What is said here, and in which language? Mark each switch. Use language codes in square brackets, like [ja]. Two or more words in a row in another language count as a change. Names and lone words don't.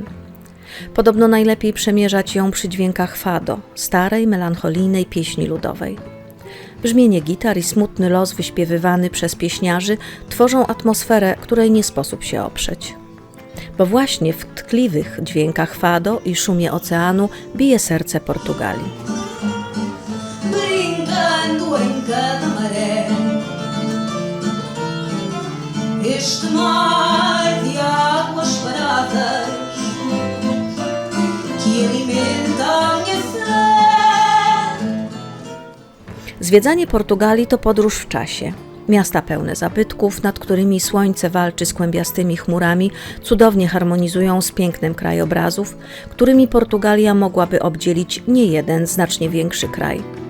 [pl] Podobno najlepiej przemierzać ją przy dźwiękach fado, starej, melancholijnej pieśni ludowej. Brzmienie gitar i smutny los wyśpiewywany przez pieśniarzy tworzą atmosferę, której nie sposób się oprzeć. Bo właśnie w tkliwych dźwiękach fado i szumie oceanu bije serce Portugalii. [pt] Este mar de águas paradas que alimenta minha sede. [pl] Zwiedzanie Portugalii to podróż w czasie. Miasta pełne zabytków, nad którymi słońce walczy z kłębiastymi chmurami, cudownie harmonizują z pięknem krajobrazów, którymi Portugalia mogłaby obdzielić niejeden znacznie większy kraj.